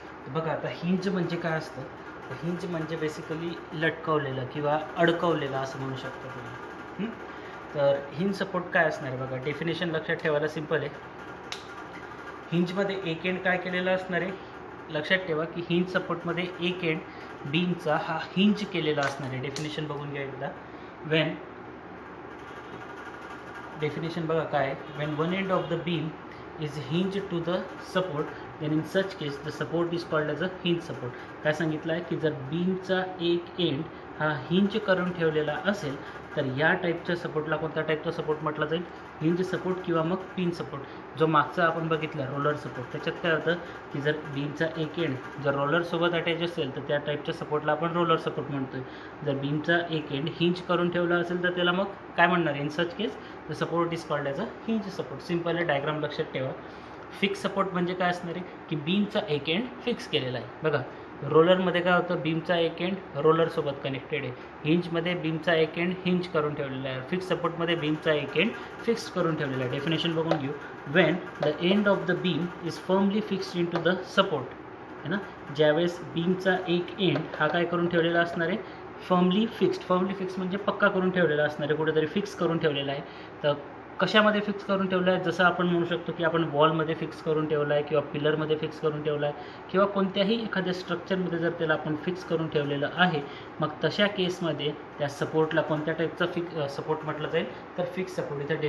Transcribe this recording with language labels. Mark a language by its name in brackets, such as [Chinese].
[Marathi] बघा आता हिंज म्हणजे काय असतं, तर हिंज म्हणजे बेसिकली लटकवलेलं किंवा अडकवलेलं असं म्हणू शकतो तुम्ही. तर हिंज सपोर्ट काय असणार आहे बघा, डेफिनेशन लक्षात ठेवायला सिम्पल आहे. हिंजमध्ये एक एंड काय केलेला असणार आहे, लक्षात ठेवा की हिंज सपोर्टमध्ये एक एंड बीमचा हा हिंज केलेला असणार आहे. डेफिनेशन बघून घ्या एकदा. [English] when definition [Marathi] बघा काय आहे, [English] When one end of the beam is hinge to the support then in such case the support is called as a hinge support. [Marathi] काय सांगितलं आहे की जर बीमचा एक एंड हा हिंज करून ठेवलेला असेल तर या टाईपच्या सपोर्टला कोणत्या टाईपचा सपोर्ट म्हटलं जाईल, हिंज सपोर्ट किंवा मग पिन सपोर्ट. जो मागचा आपण बघितला रोलर सपोर्ट, त्याच्यात काय होतं की जर बीमचा एक एंड जर रोलरसोबत अटॅच असेल तर त्या टाईपच्या सपोर्टला आपण रोलर सपोर्ट म्हणतोय. जर बीमचा एक एंड हिंज करून ठेवला असेल तर त्याला मग काय म्हणणार, [English] In such case the support is called as a hinge support. [Marathi] Simple आहे, डायग्राम लक्षात ठेवा. फिक्स सपोर्ट म्हणजे काय असणार आहे की बीमचा एक एंड फिक्स केलेला आहे. बघा रोलरमध्ये काय होतं, बीमचा एक एंड रोलरसोबत कनेक्टेड आहे. हिंजमध्ये बीमचा एक एंड हिंज करून ठेवलेला आहे. फिक्स सपोर्टमध्ये बीमचा एक एंड फिक्स करून ठेवलेला आहे. डेफिनेशन बघून घेऊ. [English] When the end of the beam is firmly fixed in to the support, है ना. [Marathi] ज्यावेळेस बीमचा एक एंड हा काय करून ठेवलेला असणार आहे, फर्मली फिक्स्ड म्हणजे पक्का करून ठेवलेला असणार आहे, कुठेतरी फिक्स करून ठेवलेला आहे. तर कशामध्ये फिक्स करून ठेवलं आहे, जसं आपण म्हणू शकतो की आपण वॉलमध्ये फिक्स करून ठेवला आहे किंवा पिलरमध्ये फिक्स करून ठेवला आहे किंवा कोणत्याही एखाद्या स्ट्रक्चरमध्ये जर त्याला आपण फिक्स करून ठेवलेलं आहे, मग तशा केसमध्ये त्या सपोर्टला कोणत्या टाईपचा सपोर्ट म्हटलं जाईल, तर फिक्स सपोर्ट.